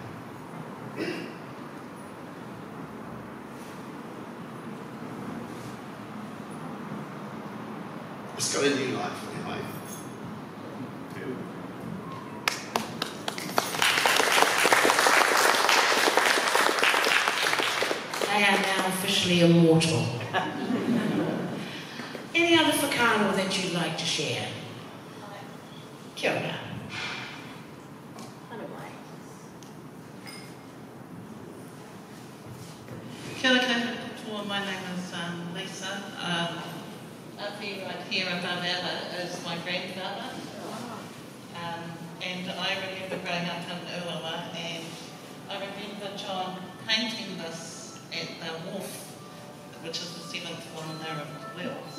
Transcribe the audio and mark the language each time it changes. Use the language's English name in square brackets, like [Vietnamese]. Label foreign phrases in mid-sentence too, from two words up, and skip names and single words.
[English] It's got a new life anyway. They are now officially immortal. Any other whakaaro that you'd like to share? [Māori] Kia ora. Kia ora koutou, [English] my name is Lisa. Api right here above Ella is my grandfather. And I remember growing up in Uawa, and I remember John painting this at the wharf, which is the 7th one in Narrabri Wells.